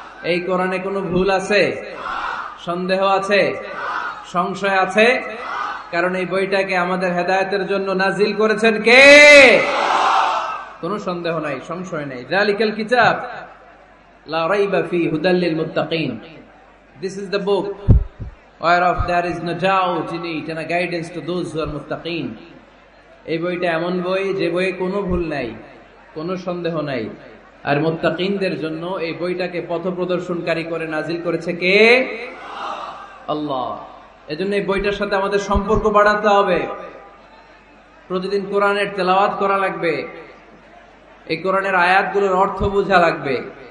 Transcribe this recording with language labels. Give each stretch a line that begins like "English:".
Bangla: এই কোরআনে কোনো ভুল আছে, সন্দেহ আছে, সংশয় আছে? কারণ এই বইটাকে আমাদের হেদায়েতের জন্য নাজিল করেছেন কে? কোনো সন্দেহ নাই, সংশয় নাই।
Arabic: যালিকাল কিতাব লা রাইবা ফি হুদাল লিল মুত্তাকিন।
English: This is the book whereof there is no doubt in it and a guidance to those who are muttaqin.
Bangla: এই বইটা এমন বই যে বইয়ে কোনো ভুল নাই, কোনো সন্দেহ নাই। আর মুত্তাকিনদের জন্য এই বইটাকে পথ প্রদর্শনকারী করে নাজিল করেছে কে? আল্লাহ। এজন্য এই বইটার সাথে আমাদের সম্পর্ক বাড়াতে হবে। প্রতিদিন কোরআনের তেলাওয়াত করা লাগবে, এই কোরআনের আয়াতগুলোর অর্থ বোঝা লাগবে।